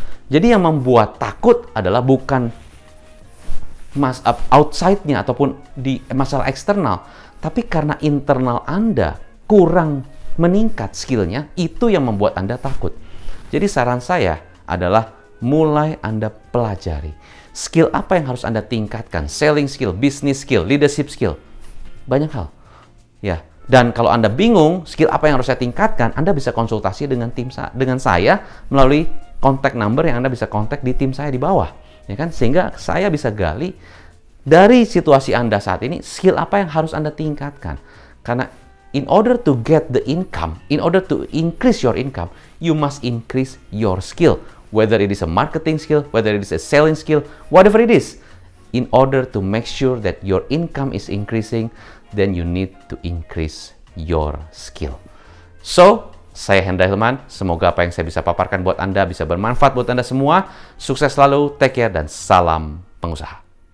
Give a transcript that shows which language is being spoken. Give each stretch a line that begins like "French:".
Indonesian: Jadi yang membuat takut adalah bukan outside-nya ataupun di masalah eksternal, tapi karena internal Anda kurang meningkat skillnya, itu yang membuat Anda takut. Jadi saran saya adalah mulai Anda pelajari. Skill apa yang harus Anda tingkatkan? Selling skill, business skill, leadership skill. Banyak hal. Ya. Dan kalau Anda bingung skill apa yang harus saya tingkatkan, Anda bisa konsultasi dengan dengan saya melalui kontak number yang Anda bisa kontak di tim saya di bawah. Ya kan? Sehingga saya bisa gali dari situasi Anda saat ini, skill apa yang harus Anda tingkatkan.
English: Karena in order to get the income, in order to increase your income, you must increase your skill. Whether it is a marketing skill, whether it is a selling skill, whatever it is. In order to make sure that your income is increasing, then you need to increase your skill.
Indonesian: So, saya Hendra Hilman. Semoga apa yang saya bisa paparkan buat Anda bisa bermanfaat buat Anda semua. Sukses selalu,
English: take care,
Indonesian: dan salam pengusaha.